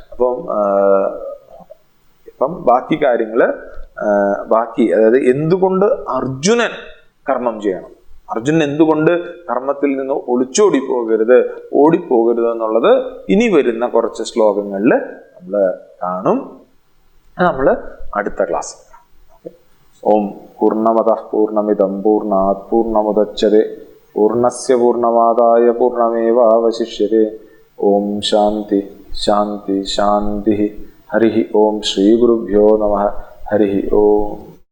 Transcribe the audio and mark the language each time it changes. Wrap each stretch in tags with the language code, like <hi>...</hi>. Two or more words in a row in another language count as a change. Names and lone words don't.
<ml>അപ്പം ബാക്കി കാര്യങ്ങള് അതായത് എന്തുകൊണ്ട് അർജുനൻ കർമ്മം ചെയ്യണം, അർജുനൻ എന്തുകൊണ്ട് കർമ്മത്തിൽ നിന്ന് ഓടിപ്പോകരുത് എന്നുള്ളത് ഇനി വരുന്ന കുറച്ച് ശ്ലോകങ്ങളിൽ നമ്മൾ കാണും. നമ്മൾ അടുത്ത ക്ലാസ്സിൽ.</ml> <sa>ഓം പൂർണ്ണമതഃ പൂർണ്ണമിദം പൂർണ്ണാത് പൂർണ്ണമുദച്യതേ പൂർണ്ണസ്യ പൂർണ്ണമാദായ പൂർണ്ണമേവാവശിഷ്യതേ. ഓം ശാന്തി ശാന്തി ശാന്തി. ഹരി ഓം. ശ്രീ ഗുരുഭ്യോ നമഃ. ഹരി ഓം.</sa>